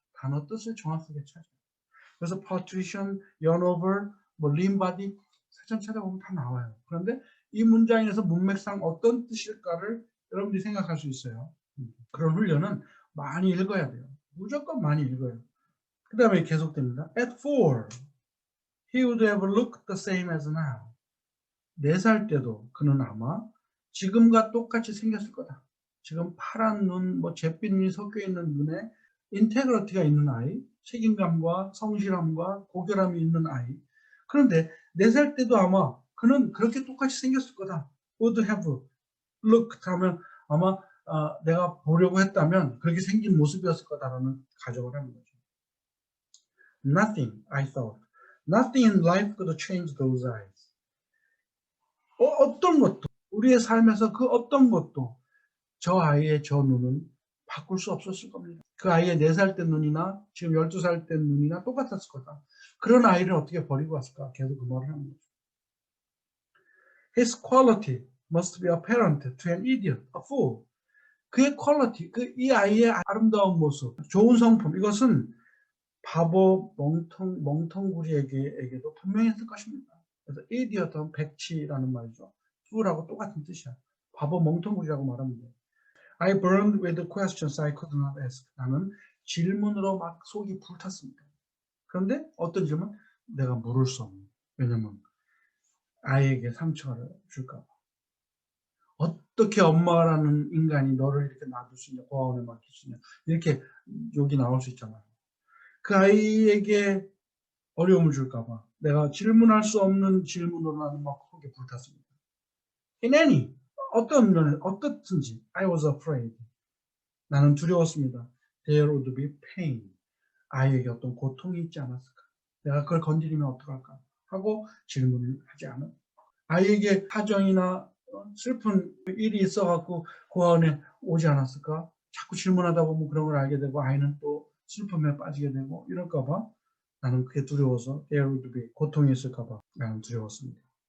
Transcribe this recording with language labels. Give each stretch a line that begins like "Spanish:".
Korean: 단어 뜻을 정확하게 찾아요. 그래서 partition, yarnover, 뭐 lean body 사전 찾아보면 다 나와요. 그런데 이 문장에서 문맥상 어떤 뜻일까를 여러분들이 생각할 수 있어요. 그런 훈련은 많이 읽어야 돼요. 무조건 많이 읽어요. 그 다음에 계속됩니다.
English: At 4, he would have looked the same as now.
Korean: 4살 때도 그는 아마 지금과 똑같이 생겼을 거다. 지금 파란 눈, 뭐 잿빛 눈이 섞여 있는 눈에 인테그리티가 있는 아이, 책임감과 성실함과 고결함이 있는 아이. 그런데 4살 때도 아마 그는 그렇게 똑같이 생겼을 거다. would have looked 하면 아마 내가 보려고 했다면 그렇게 생긴 모습이었을 거다라는 가정을 하는 거죠.
English: Nothing, I thought. Nothing in life could change those eyes.
Korean: 어떤 것도 우리의 삶에서 그 어떤 것도 저 아이의 저 눈은 바꿀 수 없었을 겁니다. 그 아이의 4살 때 눈이나 지금 12살 때 눈이나 똑같았을 거다. 그런 아이를 어떻게 버리고 왔을까? 계속 그 말을 하는 거죠.
English: His quality must be apparent to an idiot, a fool.
Korean: 그의 퀄리티, 이 아이의 아름다운 모습, 좋은 성품, 이것은 바보, 멍텅구리에게도 분명했을 것입니다. 그래서 idiot은 백치라는 말이죠. fool하고 똑같은 뜻이야. 바보, 멍텅구리라고 말하면 돼요.
English: I burned with questions I could not ask.
Korean: 나는 질문으로 막 속이 불탔습니다. 그런데 어떤 질문? 내가 물을 수 없는. 왜냐면 아이에게 상처를 줄까 봐. 어떻게 엄마라는 인간이 너를 이렇게 놔둘 수 있냐, 고아원에 맡길 수 있냐, 이렇게 욕이 나올 수 있잖아요. 그 아이에게 어려움을 줄까 봐 내가 질문할 수 없는 질문으로 나는 막 속이 불탔습니다.
English: In any,
Korean: 어떤 면에, 어떻든지
English: I was afraid.
Korean: 나는 두려웠습니다.
English: There would be pain.
Korean: 아이에게 어떤 고통이 있지 않았을까? 내가 그걸 건드리면 어떡할까? 하고 질문을 하지 않은. 아이에게 사정이나 슬픈 일이 있어갖고 고아원에 오지 않았을까? 자꾸 질문하다 보면 그런 걸 알게 되고 아이는 또 슬픔에 빠지게 되고 이럴까봐 나는 그게 두려워서
English: there would be
Korean: 고통이 있을까봐 나는 두려웠습니다.